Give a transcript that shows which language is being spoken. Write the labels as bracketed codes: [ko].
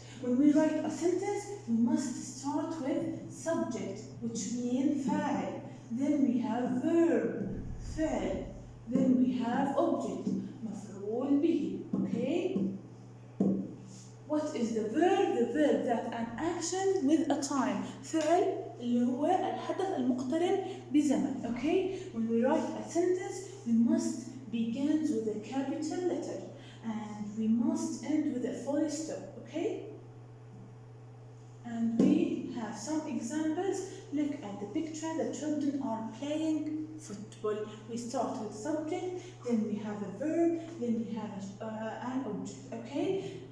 [en] When we write a sentence, we must start with subject, which means فاعل. Then we have verb, فعل. Then we have object, مفعول به. Okay? What is the verb? The verb that an action with a time. [ar] فعل اللي هو الحدث المقترن بزمن. [en] Okay? When we write a sentence, we must begin with a capital letter and we must end with a full stop. Okay? And we have some examples. Look at the picture. The children are playing football. We start with subject, then we have a verb, then we have an object. Okay?